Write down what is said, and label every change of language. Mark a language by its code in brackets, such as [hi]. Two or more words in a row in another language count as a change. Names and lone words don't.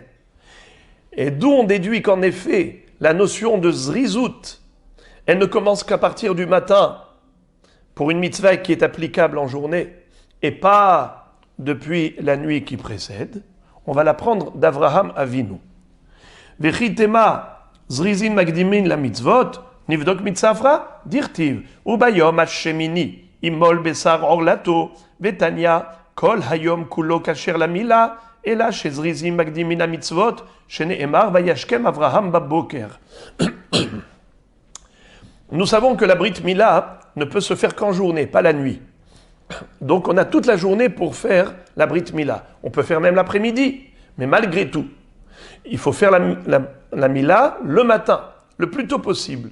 [fr] Et d'où on déduit qu'en effet, la notion de zrizout, elle ne commence qu'à partir du matin, pour une mitzvah qui est applicable en journée, et pas depuis la nuit qui précède. On va l'apprendre d'Avraham Avinu. [he] וכי תימא זריזין מקדימין למצוות, נקדים מצפרא, דכתיב, וביום השמיני ימול בשר ערלתו, ותניא, כל היום כולו כשר למילה, אלא שזריזים מקדימין המצוות, שנאמר וישכם אברהם בבוקר. [fr] Nous savons que la [he] ברית מילה [fr] ne peut se faire qu'en journée, pas la nuit. Donc on a toute la journée pour faire la [he] ברית מילה. [fr] On peut faire même l'après-midi, mais malgré tout, il faut faire la Mila le matin, le plus tôt possible.